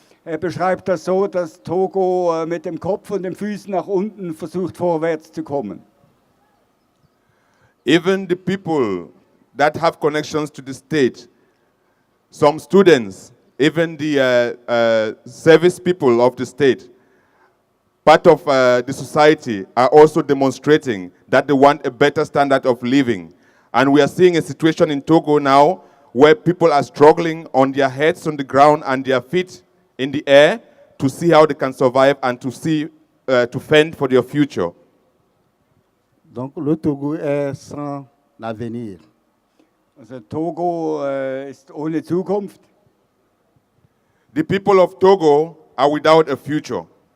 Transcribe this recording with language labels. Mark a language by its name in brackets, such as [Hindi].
[German] Er beschreibt das so, dass Togo mit dem Kopf und den Füßen nach unten versucht, vorwärts zu kommen. [English] Even the people that have connections to the state, some students, even the service people of the state, part of the society are also demonstrating that they want a better standard of living. And we are seeing a situation in Togo now where people are struggling on their heads on the ground and their feet in the air to see how they can survive and to see, to fend for their future. [French] Donc le Togo est sans avenir. [German] Also Togo ist ohne Zukunft. [English] The people of Togo are without a future.